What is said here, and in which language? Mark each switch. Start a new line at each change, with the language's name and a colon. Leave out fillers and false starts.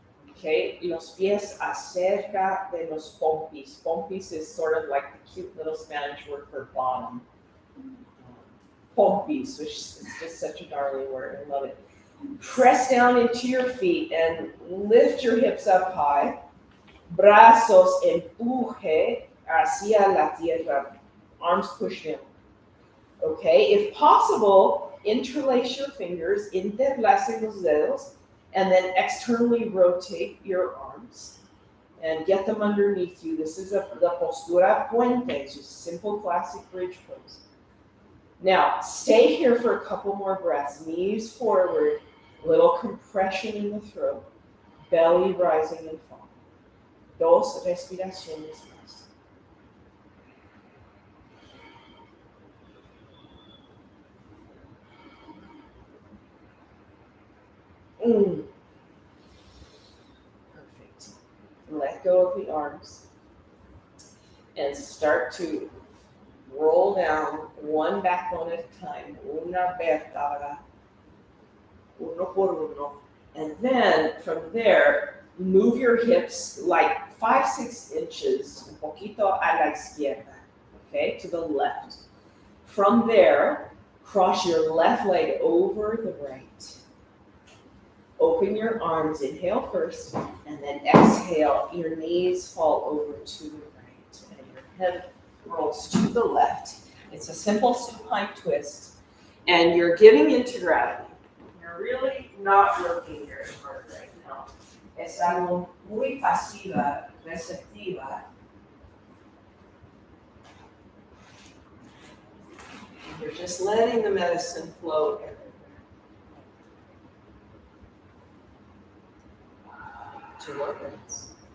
Spanish: Okay, los pies acerca de los pompis.
English: Pompis is sort of like the cute little Spanish word for bottom. Pompis, which is just such a darling word. I love it. Press down into your feet and lift your hips up high.
Spanish: Brazos empuje hacia la tierra.
English: Arms push down. Okay, if possible, interlace your fingers,
Spanish: interlacen los dedos,
English: and then externally rotate your arms and get them underneath you. This is the
Spanish: postura puente,
English: it's just simple classic bridge pose. Now, stay here for a couple more breaths. Knees forward, little compression in the throat, belly rising and falling.
Spanish: 2 respiraciones más.
English: Perfect. Let go of the arms and start to roll down one backbone at a time.
Spanish: Una vértebra, uno por uno.
English: And then from there, move your hips like 5-6 inches,
Spanish: un poquito a la izquierda,
English: okay, to the left. From there, cross your left leg over the right. Open your arms, inhale first, and then exhale. Your knees fall over to the right, and your head rolls to the left. It's a simple supine twist, and you're giving into gravity. You're really not working very hard right now.
Spanish: Es algo muy pasiva, receptiva.
English: You're just letting the medicine flow everywhere. To work with.